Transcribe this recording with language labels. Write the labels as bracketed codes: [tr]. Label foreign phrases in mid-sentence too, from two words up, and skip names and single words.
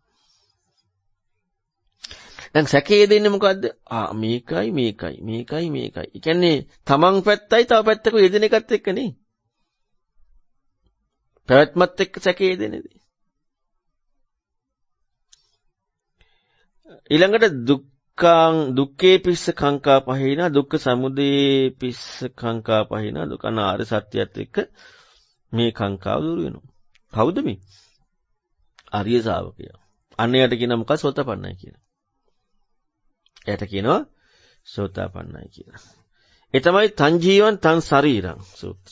[si] දැන් සැකයේ දෙන්නේ මොකද්ද? මේකයි. ඒ කියන්නේ තමන් පැත්තයි තව පැත්තක යෙදෙන එකත් එක්ක නේ. පැවැත්මත් එක්ක සැකයේ දෙන්නේ. ඊළඟට [pi] දුක්ඛේ පිස්ස කාංකා පහිනා දුක්ඛ සමුදය පිස්ස කාංකා පහිනා [si] දුක අනාර්ය සත්‍යයත් එක්ක මේ කාංකාව දුර වෙනවා. කවුද මේ? ආර්ය ශාවකයා. අන්නයට කියන මොකක්ද? සෝතපන්නයි කියන. එයට කියනවා සෝතාපන්නයි කියලා. ඒ තමයි තං ජීවං තං ශරීරං සූත්‍රය.